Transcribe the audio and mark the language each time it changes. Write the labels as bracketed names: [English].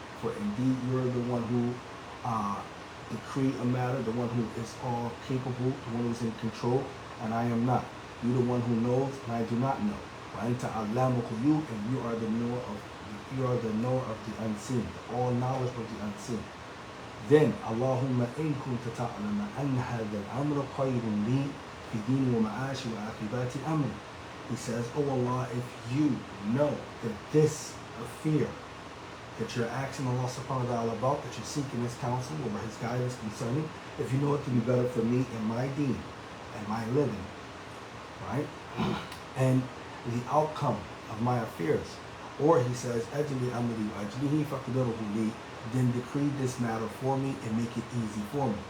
[English] For indeed you're the one who decree a matter, the one who is all capable, the one who is in control, and I am not. You're the one who knows, and I do not know. [Arabic] وأنت علام الغيوب, [English] and you are the knower of the unseen, all knowledge of the unseen. [Arabic] Then اللهم إن كنت تعلم أن هذا الأمر خير لي في ديني ومعاشي وعاقبات أمري. [English] He says, oh Allah, if you know that this affair that you're asking Allah subhanahu wa ta'ala about, that you're seeking His counsel or His guidance concerning, if you know it to be better for me and my deen and my living, right? And the outcome of my affairs. Or he says, [Arabic] Ajli amri wa ajlihi faqdaruhu li, [English] then decree this matter for me and make it easy for me.